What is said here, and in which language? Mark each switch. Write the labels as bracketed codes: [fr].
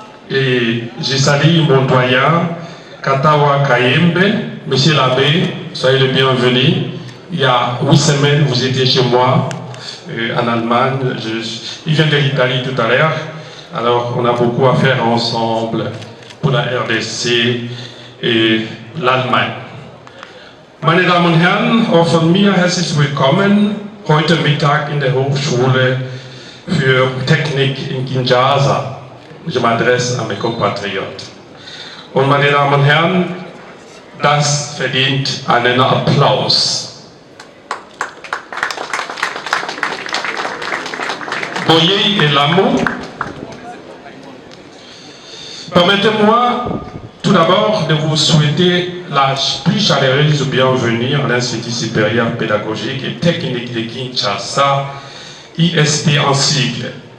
[fr] Et j'ai salué mon doyen, Katawa Kayembe, monsieur l'abbé, soyez le bienvenu. Il y a 8 semaines, vous étiez chez moi, en Allemagne. Il vient de l'Italie tout à l'heure. Alors, on a beaucoup à faire ensemble pour la RDC et l'Allemagne. [de] Meine Damen und Herren, auch von mir herzlich willkommen heute Mittag in der Hochschule für Technik in Kinshasa. [fr] Je m'adresse à mes compatriotes. [de] Und meine Damen und Herren, das verdient einen Applaus. [fr] Boyer et Lamo, permettez-moi tout d'abord de vous souhaiter la plus chaleureuse bienvenue à l'Institut supérieur pédagogique et technique de Kinshasa, ISP en sigle.